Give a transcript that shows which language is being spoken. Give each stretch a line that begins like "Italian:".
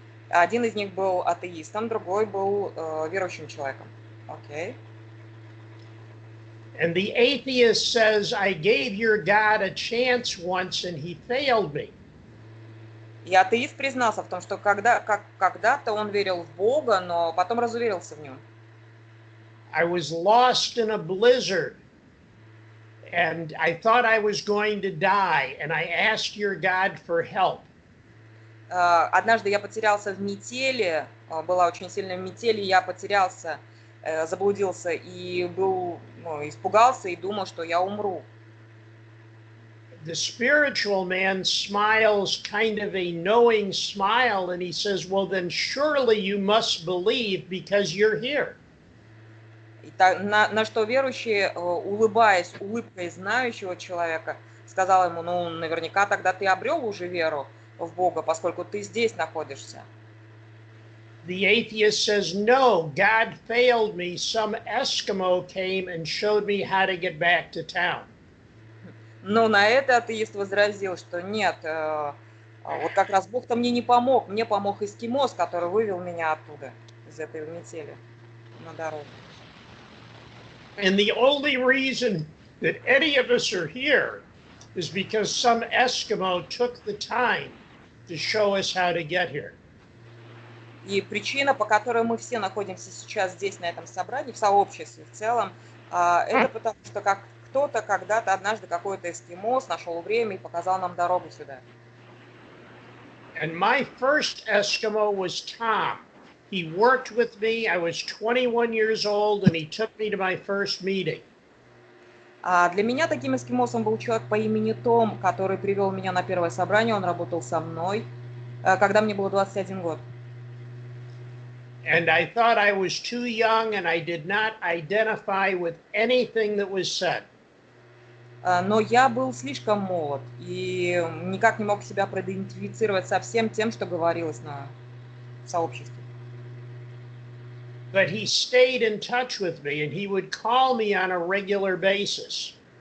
Russian: Один из них был атеистом, другой был верующим человеком.
English: Okay. And the atheist says, I gave your God a chance once and he failed me.
Russian: И атеист признался в том, что когда-то он верил в Бога, но потом разуверился в нем.
English: I was lost in a blizzard and I thought I was going to die and I asked your God for help.
Russian: Однажды я потерялся в метели, была очень сильная метель, и я потерялся, заблудился и испугался и думал, что я умру.
English: The spiritual man smiles kind of a knowing smile and he says, well, then surely you must believe because you're here.
Russian: На что верующий, улыбаясь улыбкой знающего человека, сказал ему, ну, наверняка тогда ты обрел уже веру в Бога, поскольку ты здесь находишься.
English: The atheist says, no, God failed me. Some Eskimo came and showed me how to get back to town.
Russian: Но на это атеист возразил, что нет, вот как раз Бог-то мне не помог, мне помог эскимос, который вывел меня оттуда, из этой метели, на дорогу.
English: And the only reason that any of us are here is because some Eskimo took the time to show us how to get here.
Russian: И причина, по которой мы все находимся сейчас здесь, на этом собрании, в сообществе в целом, это потому, что кто-то когда-то, однажды какой-то эскимос нашел время и показал нам дорогу сюда.
English: And my first Eskimo was Tom. He worked with me. I was 21 years old, and he took me to my first meeting.
Russian: Для меня таким эскимосом был человек по имени Том, который привел меня на первое собрание. Он работал со мной, когда мне было 21 год.
English: And I thought I was too young, and I did not identify with anything that was said.
Russian: Но я был слишком молод и никак не мог себя проидентифицировать со всем тем, что говорилось на сообществе.
English: But he stayed in touch with me, and he would call me on a regular basis.